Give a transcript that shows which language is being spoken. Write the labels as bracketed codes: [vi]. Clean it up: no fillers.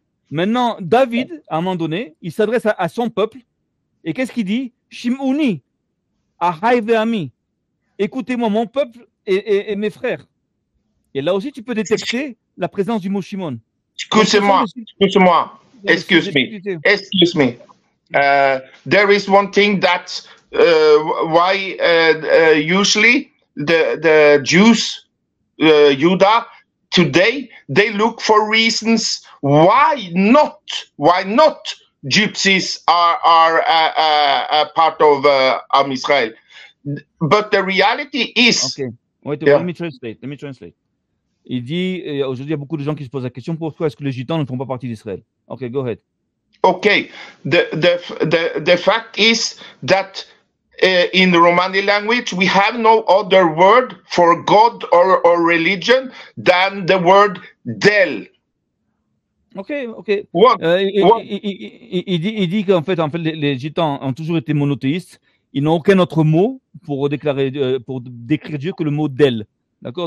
[fr] Maintenant, David, à un moment donné, il s'adresse à son peuple. Et qu'est-ce qu'il dit? [he] Shimuni, ahai ve'ami. [fr] Écoutez-moi, mon peuple et mes frères. Et là aussi, tu peux détecter la présence du mot Shimon. Excusez-moi. [en] excuse me. There is one thing that why usually the Jews, Judah, today they look for reasons why not gypsies are a part of Am Israel. But the reality is. Okay. Wait, let me translate. [fr] Il dit, aujourd'hui, il y a beaucoup de gens qui se posent la question, pourquoi est-ce que les Gitans ne font pas partie d'Israël? [en] Okay, go ahead. Okay. The fact is that in the Romani language, we have no other word for God or religion than the word Del. Ok. What? [fr] Il dit qu'en fait, les Gitans ont toujours été monothéistes. Ils n'ont aucun autre mot pour décrire Dieu que le mot d'El. D'accord?